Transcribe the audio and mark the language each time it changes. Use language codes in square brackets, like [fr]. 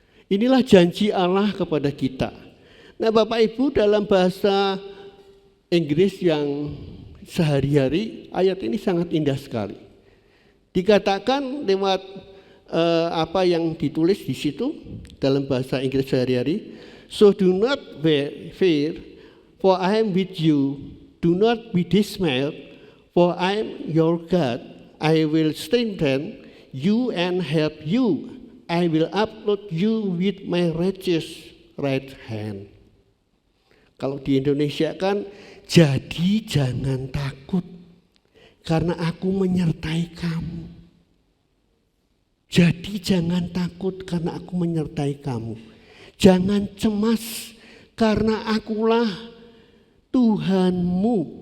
[id] Inilah janji Allah kepada kita. Nah, Bapak Ibu, dalam bahasa Inggris yang sehari-hari, ayat ini sangat indah sekali. Dikatakan lewat apa yang ditulis di situ dalam bahasa Inggris sehari-hari. [en] So do not fear, for I am with you. Do not be dismayed, for I am your God. I will strengthen you and help you. I will uphold you with my righteous right hand. [id] Kalau di Indonesia kan, jadi jangan takut karena aku menyertai kamu. Jadi jangan takut karena aku menyertai kamu. Jangan cemas karena akulah Tuhanmu.